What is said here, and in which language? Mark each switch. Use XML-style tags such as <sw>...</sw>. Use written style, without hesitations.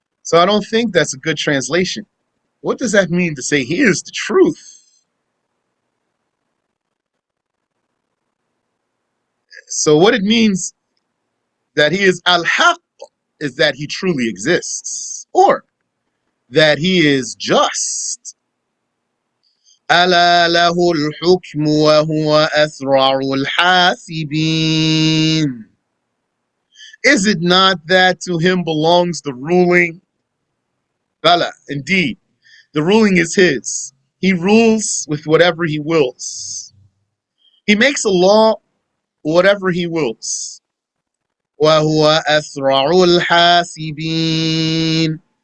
<en>So I don't think that's a good translation. What does that mean to say he is the truth? So what it means that he is al-haq is that he truly exists, or that he is just.</en> <ar>ألا له الحكم وهو أسرع الحاسبين.</ar> <en>Is it not that to him belongs the ruling? Bala, indeed, the ruling is his. He rules with whatever he wills. He makes a law whatever he wills.</en> <ar>وَهُوَ أَسْرَعُ الْحَاسِبِينَ.</ar>